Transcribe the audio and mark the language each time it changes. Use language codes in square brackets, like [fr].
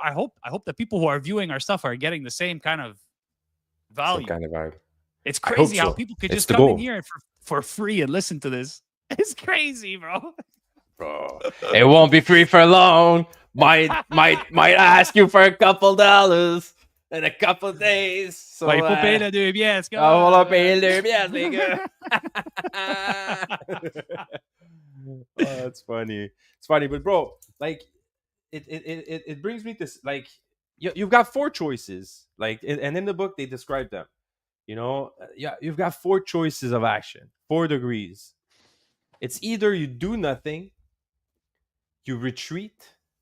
[en] I hope that people who are viewing our stuff are getting the same kind of value. Some kind of vibe. It's crazy how people could just come in here for free and listen to this. It's crazy, bro. It won't be free for long. Might ask you for a couple dollars in a couple days. So, [fr] il faut payer le 2 pièces. On va payer le 2 pièces, les gars. [en] That's funny. It's funny, but bro, like, it brings me to, like, you've got 4 choices, like, and in the book they describe them. You've got 4 choices of action, 4 degrees. It's either you do nothing, you retreat,